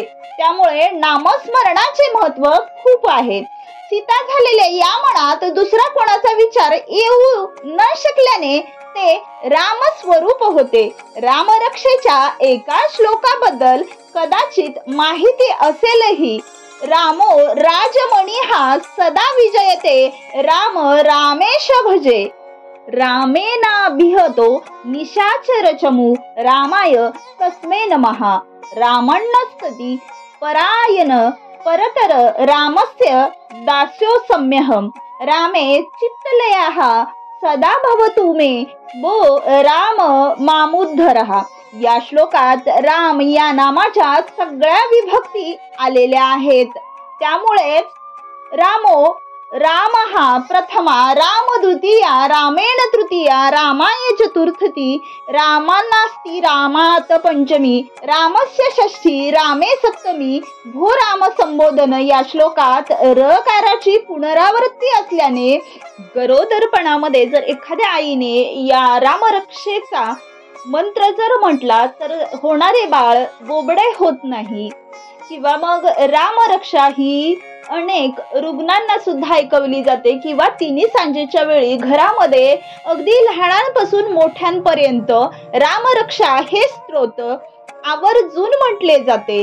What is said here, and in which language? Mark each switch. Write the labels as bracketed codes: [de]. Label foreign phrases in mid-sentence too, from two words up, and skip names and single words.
[mr] त्यामुळे नामस्मरणाचे महत्व खूप आहे. सीता झालेल्या या मनात दुसरा कोणाचा विचार येऊ न शकल्याने ते रामस्वरूप होते. रामरक्षेच्या एका श्लोकाबद्दल कदाचित माहिती असेलही. [sa] रामो राजमणी हा सदा विजयते, राम रामेश भजे. रामेनाभिहतो निशाचर चमू, रामाय तस्मै नमः. रामण्णस्तति परायण परतर, रामस्य दास्योऽस्म्यहम्. रामे चित्तलयः सदा भवतु मे, वो राम मामुद्धरः. [mr] या श्लोकात राम या नामाच्या सगळ्या विभक्ती आलेल्या आहेत. त्यामुळेच राम हा प्रथमा, राम द्वितीया, रामेण तृतीया, रामाय चतुर्थी, रामानास्ति रामात पंचमी, रामस्य षष्ठी, रामे सप्तमी, भो राम संबोधन. या श्लोकात रकाराची पुनरावृत्ती असल्याने गरोदरपणामध्ये जर एखाद्या आईने या रामरक्षेचा मंत्र जर म्हटला तर होणारे बाळ बोबडे होत नाही. किंवा मग रामरक्षा ही अनेक रुग्णांना सुद्धा ऐकवली जाते किंवा तिन्ही सांजेच्या वेळी घरामध्ये अगदी लहानांपासून मोठ्यांपर्यंत रामरक्षा हे स्तोत्र आवर्जून म्हटले जाते.